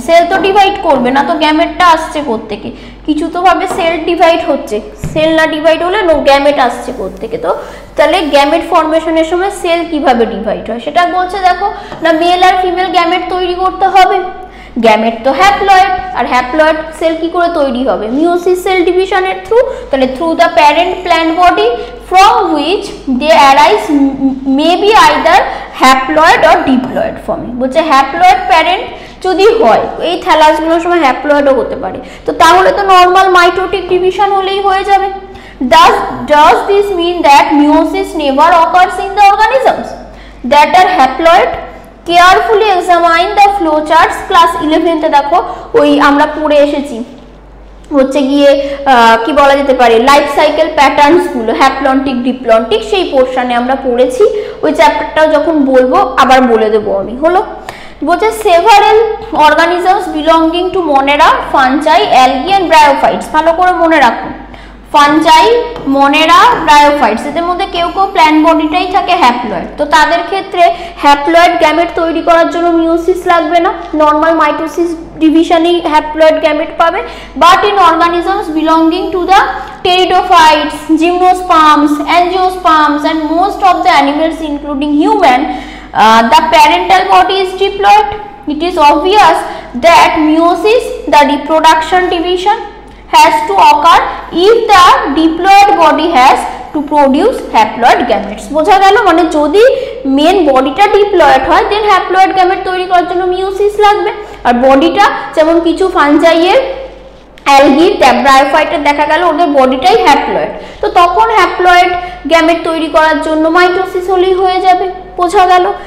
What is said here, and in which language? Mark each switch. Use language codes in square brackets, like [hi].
[bn] Sell তো divide করবে না, তো গ্যামেটটা আসছে কোত্থেকে? কিছু তো ভাবে সেল ডিভাইড হচ্ছে, সেল না ডিভাইড হলে গ্যামেট আসছে কোত্থেকে? তো তাহলে গ্যামেট ফর্মেশনের সময় সেল কিভাবে ডিভাইড হয় সেটা বলছে। দেখো না, মেল আর ফিমেল গ্যামেট তৈরি করতে হবে, গ্যামেট তো হ্যাপ্লয়েড, আর হ্যাপ্লয়েড সেল কি করে তৈরি হবে? মিওসিস সেল ডিভিশনের থ্রু। তাহলে [en] Through the parent plant body from which they arise may be either haploid or diploid forming। [bn] বলছে হ্যাপ্লয়েড প্যারেন্ট যদি হয়, এই থ্যালাসগুলোর সময় হ্যাপ্লয়েডও হতে পারে, তো তাহলে তো নর্মাল মাইটোটিক ডিভিশন হলেই হয়ে যাবে। [en] Does this mean that meiosis never occurs in the organisms that are haploid? Carefully examine the flow charts। [bn] Class 11 দেখো ওই আমরা পড়ে এসেছি হচ্ছে গিয়ে কি বলা যেতে পারে লাইফ সাইকেল প্যাটার্নস গুলো, হ্যাপ্লন্টিক ডিপ্লন্টিক, সেই পোর্শনে আমরা পড়েছি। ওই চ্যাপ্টারটাও যখন বলবো আবার বলে দেবো আমি। হলো, বলছে [en] Several organisms belonging to Monera, fungi, algae and bryophytes. [bn] ভালো করে মনে রাখুন, ফানজাই, মনেরা, ব্রায়োফাইটস, এদের মধ্যে কেউ কেউ প্ল্যান্ট বডিটাই থাকে হ্যাপ্লয়েড। তো তাদের ক্ষেত্রে হ্যাপ্লয়েড গ্যামেট তৈরি করার জন্য মিওসিস লাগবে না, নর্মাল মাইটোসিস ডিভিশনই হ্যাপ্লয়েড গ্যামেট পাবে। [en] But in organisms belonging to the pteridophytes, gymnosperms, angiosperms and most of the animals including human, the parental body is diploid. It is obvious that meiosis, the reproduction division, has to occur if the diploid body has to produce haploid gametes। [bn] বোঝা গেল? মানে যদি main বডিটা diploid হয় দেন haploid gamete তৈরি করার জন্য meiosis লাগবে। আর বডিটা যেমন কিছু ফানজাইয়ের, অ্যালগি, ব্রায়োফাইটের দেখা গেল ওদের বডিটাই হ্যাপ্লয়েড, তো তখন হ্যাপ্লয়েড গ্যামেট তৈরি করার জন্য মাইটোসিস হলেই হয়ে যাবে। বোঝা গেল?